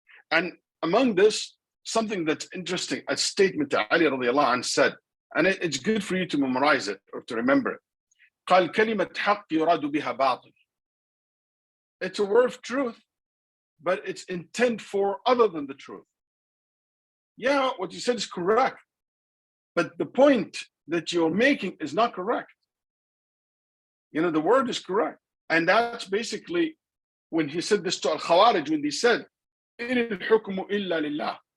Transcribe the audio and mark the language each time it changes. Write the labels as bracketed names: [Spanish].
[English] And among this, something that's interesting, a statement that Ali radiallahu anh said, and it's good for you to memorize it or to remember it. [Arabic] قال كلمة حق يراد بها باطل. [English] It's a word of truth, but it's intent for other than the truth. Yeah, what you said is correct, but the point that you're making is not correct. The word is correct. And that's basically when he said this to Al-Khawarij, when they said, [Arabic] إِنِ الْحُكْمُ إِلَّا لِلَّهِ.